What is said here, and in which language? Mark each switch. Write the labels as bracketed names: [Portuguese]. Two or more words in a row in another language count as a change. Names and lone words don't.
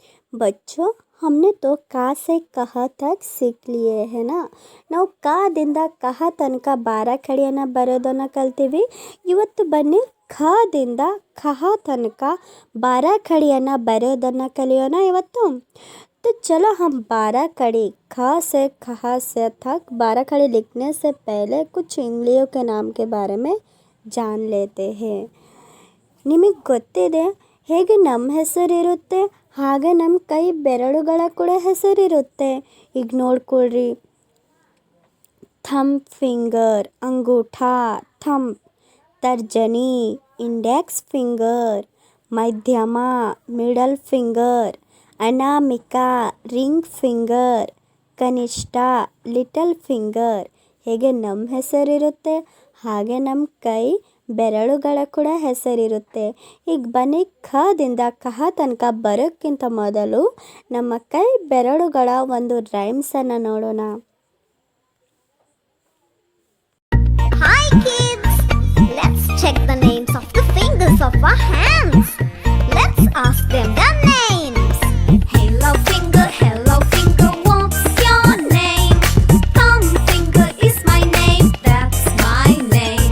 [Hindi] बच्चों, हमने तो का से कहा तक सीख लिए है ना. [Kannada] ನಾವು ಕಾದಿಂದ ಕಹ ತನಕ ಬಾರಾಖಡಿಯನ್ನು ಬರೋದನ್ನು ಕಲ್ತೀವಿ. ಇವತ್ತು ಬನ್ನಿ ಖದಿಂದ ಕಹ ತನಕ ಬಾರಾಖಡಿಯನ್ನು ಬರೋದನ್ನು ಕಲಿಯೋಣ ಇವತ್ತು. [Hindi] तो चलो हम 12 कड़ी ख से कह से तक 12 कड़ी लिखने से पहले कुछ इंग्लियों के नाम के बारे में जान लेते हैं. [Kannada] ನಿಮಗೆ ಗೊತ್ತಿದೆ ಹೇಗೆ ನಮ್ಮ ಹೆಸರಿರುತ್ತೆ ಹಾಗೆ ನಮ್ಮ ಕೈ ಬೆರಳುಗಳ ಕೂಡ ಹೆಸರಿರುತ್ತೆ. ಈಗ ನೋಡ್ಕೊಳ್ರಿ, [English] thumb finger [Kannada] ಅಂಗೂಠ ಥಂಬ್, ತರ್ಜನಿ [English] index finger, [Kannada] ಮಧ್ಯಮ [English] middle finger, [Kannada] ಅನಾಮಿಕಾ [English] ring finger, [Kannada] ಕನಿಷ್ಠ [English] little finger. [Kannada] ಹೇಗೆ ನಮ್ಮ ಹೆಸರಿರುತ್ತೆ ಹಾಗೆ ನಮ್ಮ ಕೈ ಬೆರಳುಗಳ ಕೂಡ ಹೆಸರಿರುತ್ತೆ. ಈಗ ಬನ್ನಿ ಖದಿಂದ ಕಹ ತನಕ ಬರೋಕ್ಕಿಂತ ಮೊದಲು ನಮ್ಮ ಕೈ ಬೆರಳುಗಳ ಒಂದು ರೈಮ್ಸನ್ನು ನೋಡೋಣ. [English] Hi kids! Let's check the names of the fingers of our hands. Let's ask them their names. Hello finger, what's your name? Thumb finger is my name, that's my name.